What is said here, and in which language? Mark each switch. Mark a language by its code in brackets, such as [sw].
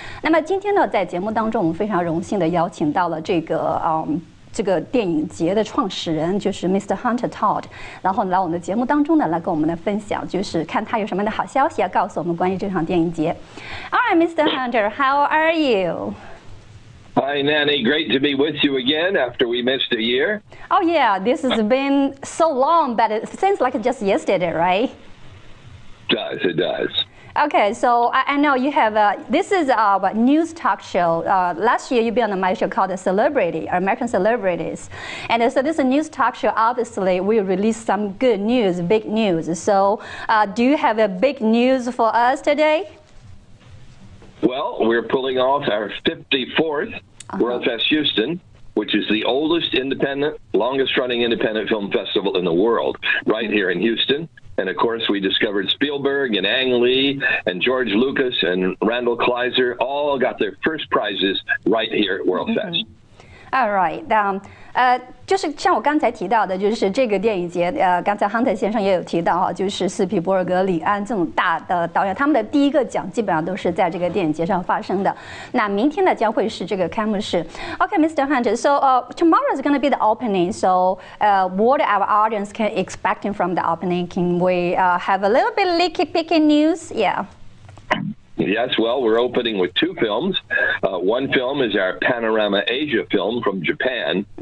[zh] 那么今天呢，在节目当中，我们非常荣幸的邀请到了这个电影节的创始人就是 Mr. Hunter Todd， 然后来我们的节目当中呢，来跟我们的分享，就是看他有什么样的好消息要告诉我们关于这场电影节。 [en] All right, Mr. Hunter, how are you? Hi, Nanny. Great to be with you again after we missed a year. Oh yeah, this has been so long, but it seems like just yesterday, right? It does. Okay, so I know you have this is a news talk show. Last year you've been on my show called American Celebrities. And so this is a news talk show. Obviously, we release some good news, big news. So do you have a big news for us today? Well, we're pulling off our 54th World Fest Houston, which is the oldest longest-running independent film festival in the world, right here in Houston. And of course, we discovered Spielberg and Ang Lee and George Lucas and Randall Kleiser all got their first prizes right here at World Fest. All right. [zh] 就是像我刚才提到的，就是这个电影节，刚才 Hunter 先生也有提到哈，就是斯皮伯尔格、李安这种大的导演，他们的第一个奖基本上都是在这个电影节上发生的。那明天呢将会是这个开幕式。 [en] Okay, Mr. Hunter. So tomorrow is going to be the opening. So what our audience can expecting from the opening? Can we have a little bit licky-picky news? Yeah. Yes, well, we're opening with two films. One film is our Panorama Asia film from Japan.